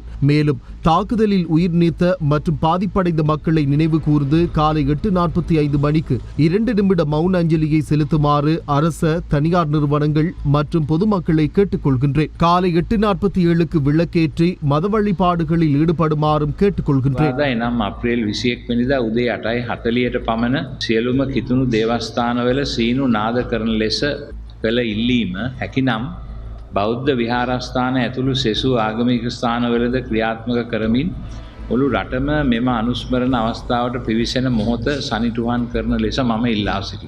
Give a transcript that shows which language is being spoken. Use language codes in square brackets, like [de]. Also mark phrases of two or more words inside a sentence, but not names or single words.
[ta] மேலும் தாக்குதலில் உயிர் நீத்த மற்றும் பாதிப்படைந்த மக்களை நினைவு கூர்ந்து காலை 8:45 மணிக்கு 2 நிமிட மௌன அஞ்சலியை செலுத்துமாறு அரச, தனியார் நிறுவனங்கள் மற்றும் பொதுமக்களை கேட்டுக் கொள்கின்றேன். காலை 8:47க்கு விளக்கேற்றி மத வழிபாடுகளில் ஈடுபடுமாறும் கேட்டுக் கொள்கின்றேன். [si] අප්‍රේල් 21 වෙනිදා උදේ 8:40ට පමණ සියලුම කිතුණු දේවස්ථානවල සීනු නාද කරන ලෙස කළ ඉල්ලීම හැකිනම් බෞද්ධ විහාරස්ථාන ඇතුළු සෙසු ආගමික ස්ථානවලද ක්‍රියාත්මක කරමින් මුළු රටම මෙම අනුස්මරණ අවස්ථාවට පිවිසෙන මොහොත සනිටුහන් කරන ලෙස මම ඉල්ලා සිටිනවා.